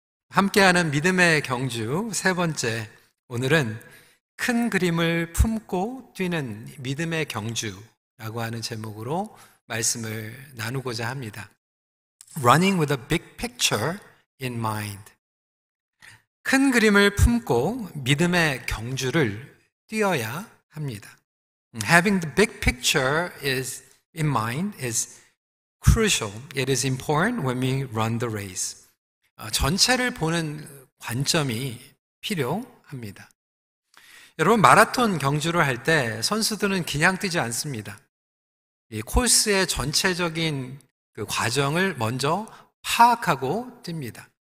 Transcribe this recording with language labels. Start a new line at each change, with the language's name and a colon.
Korean: 함께하는 믿음의 경주 세 번째, 오늘은 큰 그림을 품고 뛰는 믿음의 경주라고 하는 제목으로 말씀을 나누고자 합니다.
English: Running with a big picture in mind.
Korean: 큰 그림을 품고 믿음의 경주를 뛰어야 합니다.
English: Having the big picture in mind is crucial. It is important when we run the race.
Korean: 전체를 보는 관점이 필요합니다. 여러분, 마라톤 경주를 할 때 선수들은 그냥 뛰지 않습니다. 이 코스의 전체적인 그 과정을 먼저 파악하고 뜁니다.